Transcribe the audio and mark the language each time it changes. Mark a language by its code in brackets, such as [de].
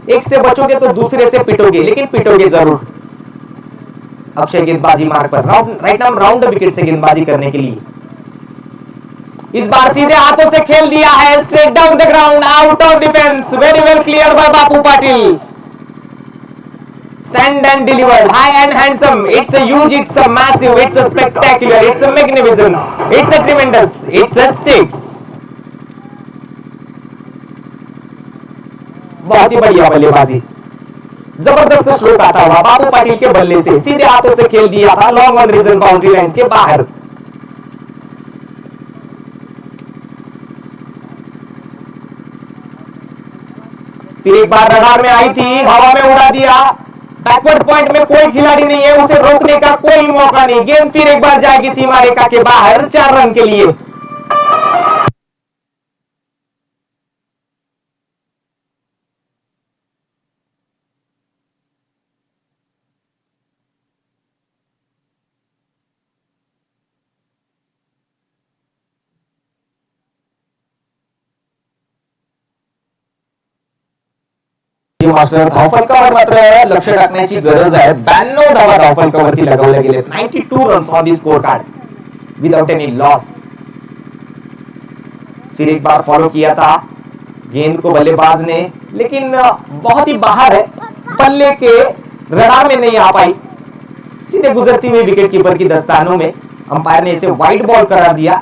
[hi] एक से बचोगे तो दूसरे से पिटोगे, लेकिन पिटोगे जरूर. अक्षय गेंदबाजी मार्ग पर, राइट नाम राउंड विकेट से गेंदबाजी करने के लिए. इस बार सीधे हाथों से खेल दिया है, [en] Straight down the ground, out of defence, very well clear by Bapu Patil. Stand and delivered, high and handsome. It's a huge, it's a massive, it's a spectacular, it's a magnificent, it's a tremendous, it's a 6. [hi] बहुत ही बढ़िया बल्लेबाजी, जबरदस्त stroke आता हुआ बापू पाटिल के बल्ले से, सीधे हाथों से खेल दिया था long on reason boundary line के बाहर. फिर एक बार रडार में आई थी, हवा में उड़ा दिया. बैकवर्ड पॉइंट में कोई खिलाड़ी नहीं है, उसे रोकने का कोई मौका नहीं. गेंद फिर एक बार जाएगी सीमा रेखा के बाहर 4 रन के लिए. [mr] मास्टर धावफलकावर मात्र लक्ष टाकण्याची गरज आहे. 92 धावा धावफलकावरती लगावल्या गेलेत. [en] 92 runs on the score card without any loss. [hi] फिर एक बार फॉलो किया था गेंद को बल्लेबाज ने, लेकिन बहुत ही बाहर है, बल्ले के रडार में नहीं आ पाई. सीधे गुजरती हुई विकेट कीपर की दस्तानों में. अंपायर ने इसे वाइड बॉल करार दिया.